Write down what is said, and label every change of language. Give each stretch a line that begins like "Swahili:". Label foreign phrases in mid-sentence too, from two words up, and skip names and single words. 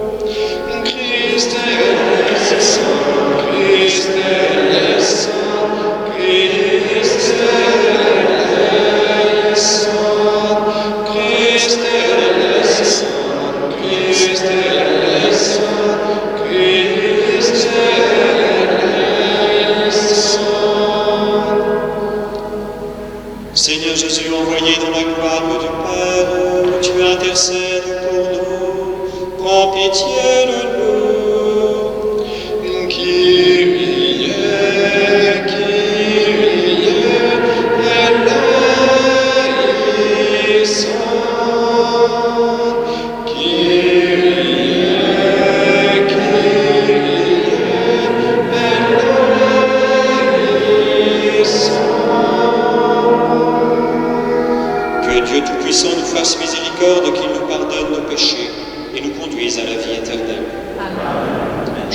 French: Christ est le Saint, Christ est le Saint, Christ est le Saint, Christ est le Saint, Christ est le Saint, Christ est le Saint. Seigneur Jésus, envoyé dans la gloire du Père, tu intercèdes pour nous, prends pitié de nous.
Greek: Kyrie, Kyrie, eleison. Kyrie, Kyrie, eleison.
French: Que Dieu Tout-Puissant nous fasse miséricorde, qu'il nous pardonne nos péchés et nous conduise à la vie éternelle. Amen.